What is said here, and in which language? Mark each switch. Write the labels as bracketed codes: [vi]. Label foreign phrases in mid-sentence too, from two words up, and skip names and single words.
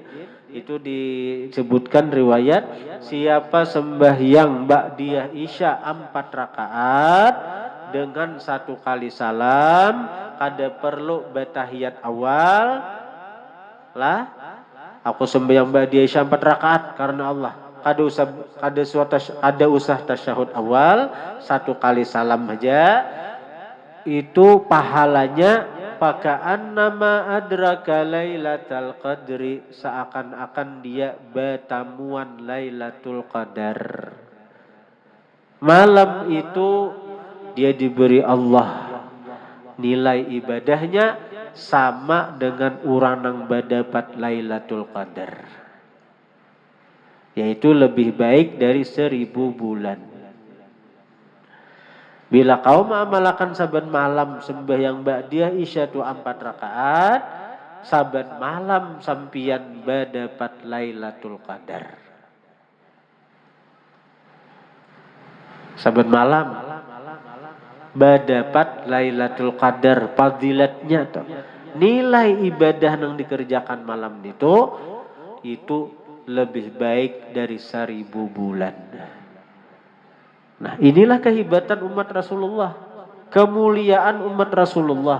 [bjn] Itu disebutkan riwayat siapa sembahyang ba'diyah isya 4 rakaat dengan 1 kali salam, kada perlu batahiyat awal lah, aku sembahyang ba'diyah isya 4 rakaat karena Allah, kada usah tasyahud awal, 1 kali salam aja, itu pahalanya [ar] faka'annama adraka lailatul qadri, [bjn] seakan-akan dia bertamuan Lailatul Qadar. Malam itu dia diberi Allah nilai ibadahnya sama dengan urang nang badapat Lailatul Qadar, yaitu lebih baik dari 1000 bulan. Bila kau mengamalkan saban malam sembahyang ba'diyah isya tu 4 rakaat, saban malam sampian badapat Lailatul Qadar. Saban malam badapat Lailatul Qadar, fadilatnya tuh. [id] Nilai ibadah yang dikerjakan malam itu lebih baik dari 1000 bulan. Nah, inilah kehebatan umat Rasulullah, kemuliaan umat Rasulullah.